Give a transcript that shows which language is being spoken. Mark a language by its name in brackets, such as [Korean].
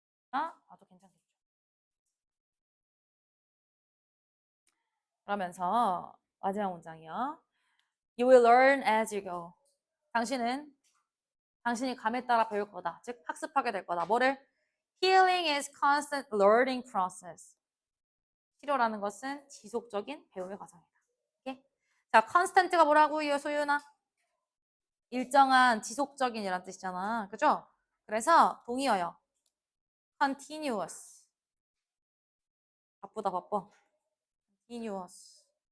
[Korean] 아주 괜찮겠죠. 그러면서 마지막 문장이요. [English] You will learn as you go. [Korean] 당신이 감에 따라 배울 거다. 즉 학습하게 될 거다. 뭐를? [English] Healing is constant learning process. [Korean] 치료라는 것은 지속적인 배움의 과정이다. 오케이? 자, constant가 뭐라고요, 소윤아? 일정한, 지속적인이란 뜻이잖아. 그죠? 그래서 동의어요. continuous. 바쁘다, 바빠. continuous.